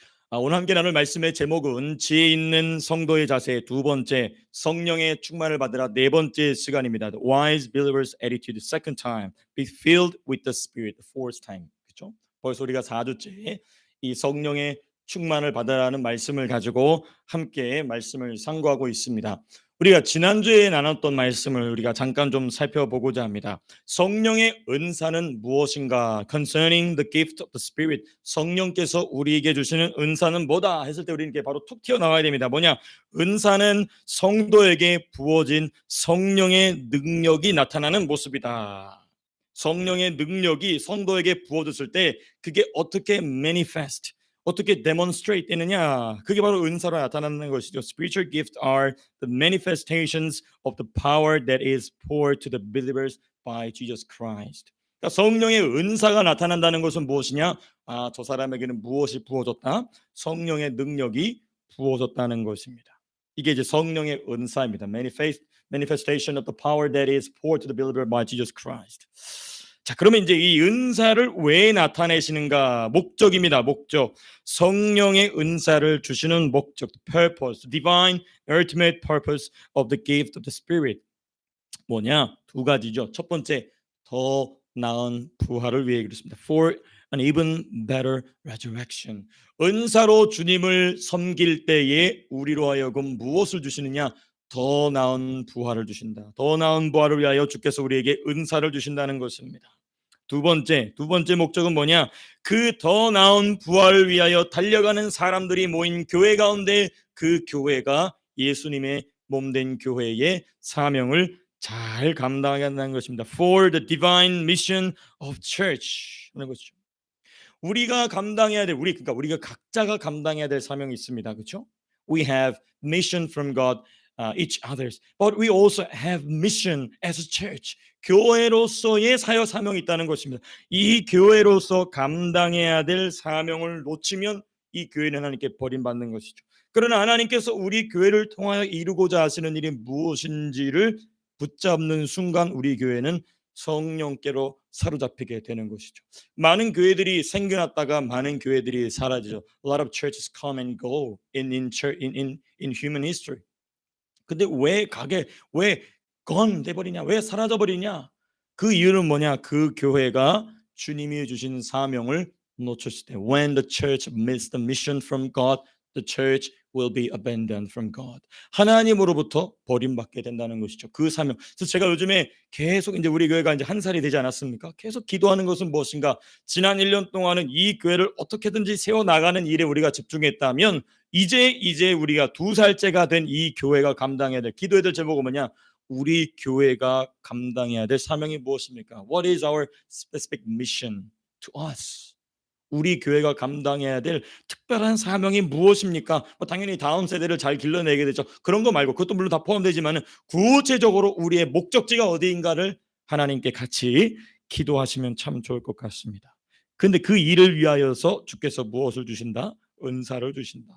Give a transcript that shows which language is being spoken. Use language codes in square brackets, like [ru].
[ko] 오늘 함께 나눌 말씀의 제목은 지혜 있는 성도의 자세, 두 번째 성령의 충만을 받으라, 네 번째 시간입니다. [en] The wise believer's attitude, second time. Be filled with the Spirit, the fourth time. [ko] 그렇죠? 벌써 우리가 4주째 이 성령의 충만을 받으라는 말씀을 가지고 함께 말씀을 상고하고 있습니다. 우리가 지난주에 나눴던 말씀을 우리가 잠깐 좀 살펴보고자 합니다. 성령의 은사는 무엇인가? [en] Concerning the gift of the Spirit. [ko] 성령께서 우리에게 주시는 은사는 뭐다? 했을 때 우리는 바로 툭 튀어나와야 됩니다. 뭐냐? 은사는 성도에게 부어진 성령의 능력이 나타나는 모습이다. 성령의 능력이 성도에게 부어졌을 때 그게 어떻게 manifest, 어떻게 demonstrate 되느냐? 그게 바로 은사로 나타나는 것이죠. [en] Spiritual gifts are the manifestations of the power that is poured to the believers by Jesus Christ. [ko] 그러니까 성령의 은사가 나타난다는 것은 무엇이냐? 저 사람에게는 무엇이 부어졌다? 성령의 능력이 부어졌다는 것입니다. 이게 이제 성령의 은사입니다. [en] Manifestation of the power that is poured to the believer by Jesus Christ. [ko] 자, 그러면 이제 이 은사를 왜 나타내시는가? 목적입니다. 목적. 성령의 은사를 주시는 목적, [en] purpose, divine ultimate purpose of the gift of the Spirit. [ko] 뭐냐? 두 가지죠. 첫 번째, 더 나은 부활을 위해 그렇습니다. [en] For an even better resurrection. [ko] 은사로 주님을 섬길 때에 우리로 하여금 무엇을 주시느냐? 더 나은 부활을 주신다. 더 나은 부활을 위하여 주께서 우리에게 은사를 주신다는 것입니다. 두 번째 목적은 뭐냐? 그 더 나은 부활을 위하여 달려가는 사람들이 모인 교회 가운데 그 교회가 예수님의 몸된 교회의 사명을 잘 감당하게 한다는 것입니다. [en] For the divine mission of church [ko] 하는 것이죠. 우리가 감당해야 될 그러니까 우리가 각자가 감당해야 될 사명이 있습니다. 그렇죠? [en] We have mission from God, each others, but we also have mission as a church. [ko] 교회로서의 사명이 있다는 것입니다. 이 교회로서 감당해야 될 사명을 놓치면 이 교회는 하나님께 버림받는 것이죠. 그러나 하나님께서 우리 교회를 통하여 이루고자 하시는 일이 무엇인지를 붙잡는 순간 우리 교회는 성령께로 사로잡히게 되는 것이죠. 많은 교회들이 생겨났다가 많은 교회들이 사라지죠. [en] A lot of churches come and go in human history. [ko] 근데 왜 gone 돼버리냐? 왜 사라져버리냐? 그 이유는 뭐냐? 그 교회가 주님이 주신 사명을 놓쳤을 때, [en] when the church missed the mission from God, the church will be abandoned from God. [ko] 하나님으로부터 버림받게 된다는 것이죠. 그 사명. 그래서 제가 요즘에 계속 이제 우리 교회가 이제 한 살이 되지 않았습니까? 계속 기도하는 것은 무엇인가? 지난 1년 동안은 이 교회를 어떻게든지 세워 나가는 일에 우리가 집중했다면 이제 우리가 2살째가 된 이 교회가 감당해야 될 기도해야 될 제목은 뭐냐? 우리 교회가 감당해야 될 사명이 무엇입니까? [en] What is our specific mission to us? [ko] 우리 교회가 감당해야 될 특별한 사명이 무엇입니까? 당연히 다음 세대를 잘 길러내게 되죠. 그런 거 말고 그것도 물론 다 포함되지만 구체적으로 우리의 목적지가 어디인가를 하나님께 같이 기도하시면 참 좋을 것 같습니다. 근데 그 일을 위하여서 주께서 무엇을 주신다? 은사를 주신다.